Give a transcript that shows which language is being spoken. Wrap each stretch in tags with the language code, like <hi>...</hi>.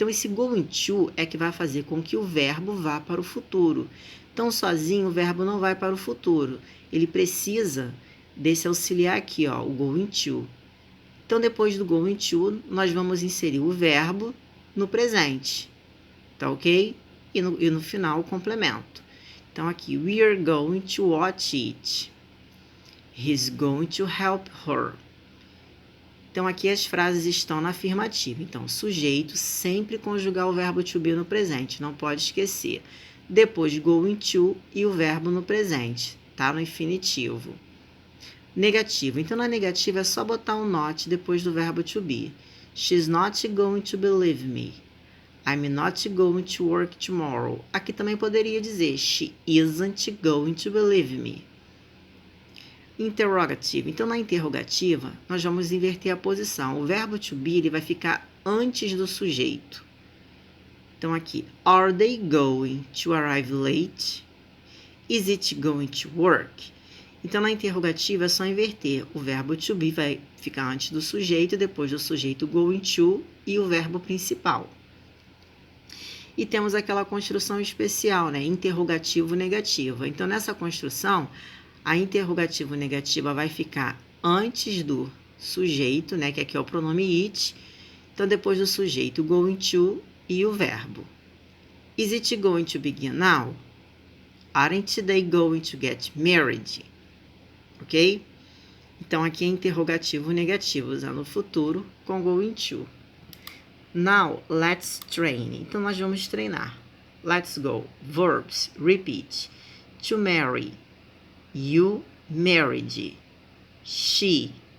<pt>Então, esse going to é que vai fazer com que o verbo vá para o futuro. Então, sozinho, o verbo não vai para o futuro. Ele precisa desse auxiliar aqui, ó, o going to. Então, depois do going to, nós vamos inserir o verbo no presente. Tá ok? E no final, o complemento. Então, aqui,</pt> <en>we are going to watch it. He's going to help her.</en> <pt>Então, aqui as frases estão na afirmativa. Então, sujeito, sempre conjugar o verbo to be no presente, não pode esquecer. Depois, going to e o verbo no presente, tá? No infinitivo. Negativo. Então, na negativa é só botar um not depois do verbo to be.</pt> <en>She's not going to believe me. I'm not going to work tomorrow.</en> <pt>Aqui também poderia dizer,</pt> <en>she isn't going to believe me.</en> <pt>Interrogativo. Então, na interrogativa, nós vamos inverter a posição. O verbo to be ele vai ficar antes do sujeito. Então, aqui,</pt> <en>are they going to arrive late? Is it going to work?</en> <pt>Então, na interrogativa é só inverter. O verbo to be vai ficar antes do sujeito, depois do sujeito going to e o verbo principal. E temos aquela construção especial, né? Interrogativo negativo. Então, nessa construção, a interrogativo negativa vai ficar antes do sujeito, né? Que aqui é o pronome it. Então, depois do sujeito, going to e o verbo.</pt> <en>Is it going to begin now? Aren't they going to get married? Ok?</en> <pt>Então, aqui é interrogativo negativo, usando o futuro com going to.</pt> <en>Now, let's train.</en> <pt>Então, nós vamos treinar.</pt> <en>Let's go. Verbs. Repeat. To marry. You married. She.</en>